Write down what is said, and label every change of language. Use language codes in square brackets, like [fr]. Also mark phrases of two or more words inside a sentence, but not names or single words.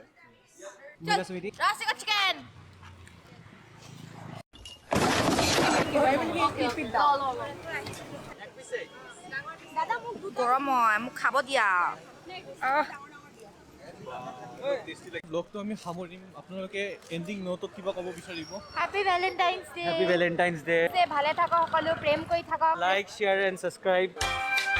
[as] Rasika chicken গৰম হয় মোক খাব দিয়া ব্লগটো আমি সামৰিম আপোনালোকে এণ্ডিং নোটত কিবা ক'ব বিচাৰিব [en] Happy Valentine's Day Happy Valentine's Day [as] ভালে থাকক সকলো প্ৰেম কৰি থাকক [en] like share and subscribe